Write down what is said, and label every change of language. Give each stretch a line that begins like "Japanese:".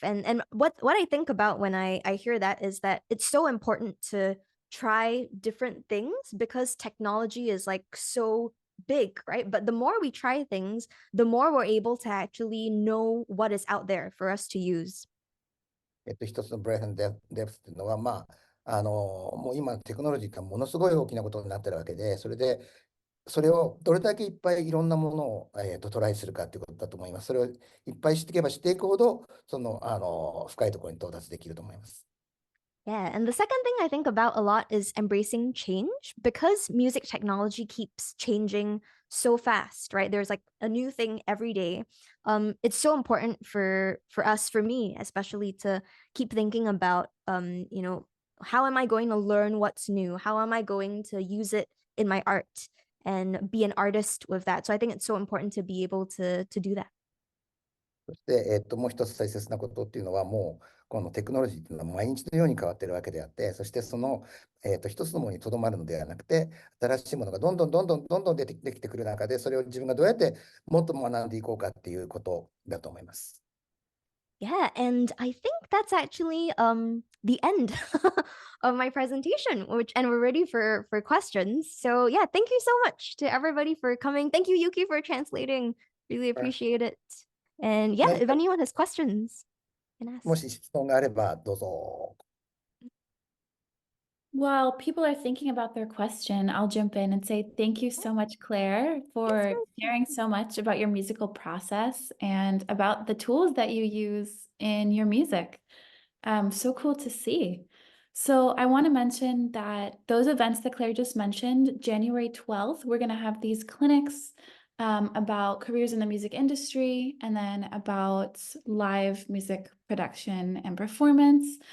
English: And what I think about when I hear that is that it's so important to try different things because technology is like so big, right? But the more we try things, the more we're able to actually know what is out there for us to use.
Japanese: 一つのブレインデプスっていうのは、もう今テクノロジーがものすごい大きなことになってるわけで、それをどれだけいっぱいいろんなものを、トライするかっていうことだと思います。それをいっぱい知っていけば知っていくほど、深いところに到達できると思います。
English: Yeah, and the second thing I think about a lot is embracing change because music technology keeps changing so fast, right? There's like a new thing every day. It's so important for us, for me especially, to keep thinking about how am I going to learn what's new? How am I going to use it in my art and be an artist with that? So I think it's so important to be able to do that.
Japanese: そして、もう一つ大切なことっていうのは、もうこのテクノロジーっていうのは毎日のように変わってるわけであって、そして一つのものにとどまるのではなくて、新しいものがどんどんできてくる中で、それを自分がどうやってもっと学んでいこうかっていうことだと思います。
English: Yeah, and I think that's actually the end of my presentation, and we're ready for questions. So yeah, thank you so much to everybody for coming. Thank you, Yuki, for translating. Really appreciate it. And yeah, if anyone has questions, can ask.
Japanese: もし質問があればどうぞ。
English: While people are thinking about their question, I'll jump in and say thank you so much, Claire, for guys. sharing so much about your musical process and about the tools that you use in your music. So cool to see. So I want to mention that those events that Claire just mentioned, January 12th, we're going to have these clinics about careers in the music industry and then about live music production and performance.